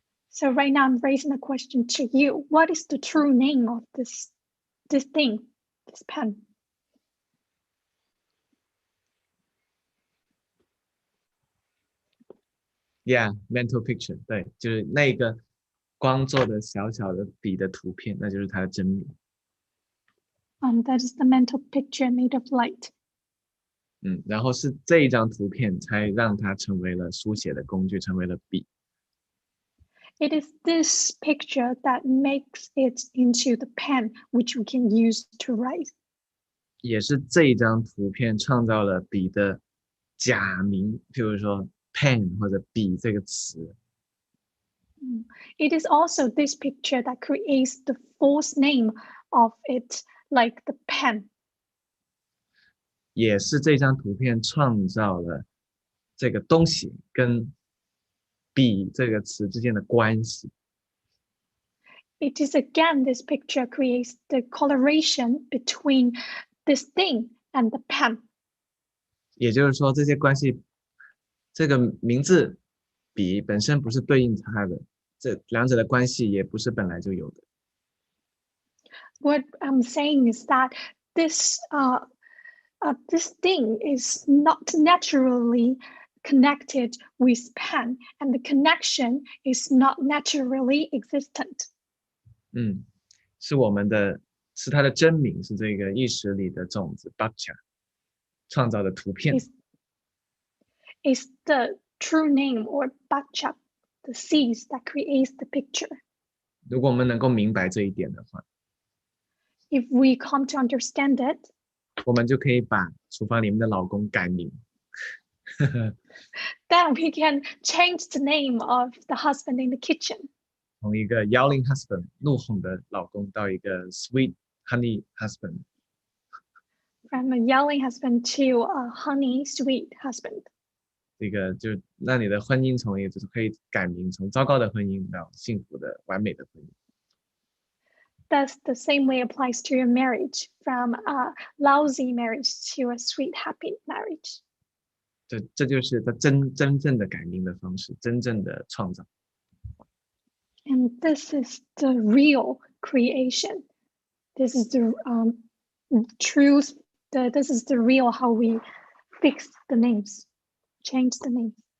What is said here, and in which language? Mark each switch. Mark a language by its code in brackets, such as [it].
[en] So right now I'm raising a question to you. What is the true name of this thing, this pen? Yeah, mental picture， [zh] 对，就是那个光做的小小的笔的图片，那就是它的真名。 [en] That is the mental picture made of light. [zh] 然后是这一张图片才让它成为了书写的工具，成为了笔。 [en] It is this picture that makes it into the pen which we can use to write. [zh] 也是这一张图片创造了笔的假名，譬如说 pen 或者笔这个词。 [en] It is also this picture that creates the false name of it, like the pen. [zh] 也是这张图片创造了这个东西跟笔这个词之间的关系。 [en] It is again this picture creates the coloration between this thing and the pen. [zh] 也就是说，这些关系，这个名字笔本身不是对应它的，这两者的关系也不是本来就有的。 [en] What I'm saying is that this this thing is not naturally connected with pen, and the connection is not naturally existent. [zh] 是我们的，是它的真名，是这个意识里的种子 Bacha 创造的图片。 [en] Is the true name or Bacha, the seeds that creates the picture. [zh] 如果我们能够明白这一点的话， [en] If we come to understand it, [zh] 我们就可以把厨房里面的老公改名。 [en] then we can change the name of the husband in the kitchen. [zh] 从一个 [en] yelling husband [zh] 怒吼的老公到一个 [en] sweet honey husband。 From a yelling husband to a honey sweet husband. [zh] 这个就让你的婚姻从一个就是可以改名，从糟糕的婚姻到幸福的完美的婚姻。 [en] Thus, the same way applies to your marriage, from a lousy marriage to a sweet, happy marriage. [zh] 这就是他真正的改名的方式，真正的创造。 [en] And this is the real creation. This is the truth. This is the real how we fix the names, change the names.